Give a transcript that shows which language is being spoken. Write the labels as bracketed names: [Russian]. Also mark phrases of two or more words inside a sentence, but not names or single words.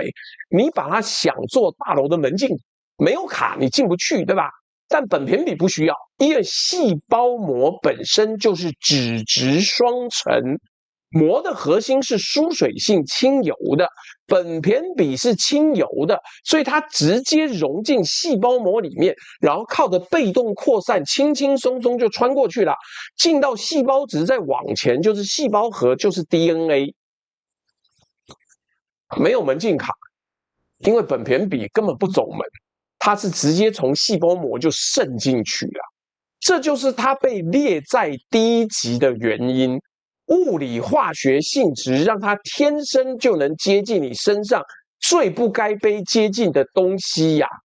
[Chinese] 你把它想做大樓的門禁，沒有卡你進不去，對吧？但苯鈿比不需要，因為細胞膜本身就是脂質雙层。膜的核心是疏水性親油的，苯鈿比是親油的，所以它直接融進細胞膜裡面，然後靠着被動擴散，輕輕鬆鬆就穿過去了，進到細胞質，再往前就是細胞核，就是 DNA，沒有門禁卡，因為苯鈿比根本不走門，它是直接從細胞膜就滲進去了，這就是它被列在第一級的原因。物理化學性質讓它天生就能接近你身上最不該被接近的東西呀。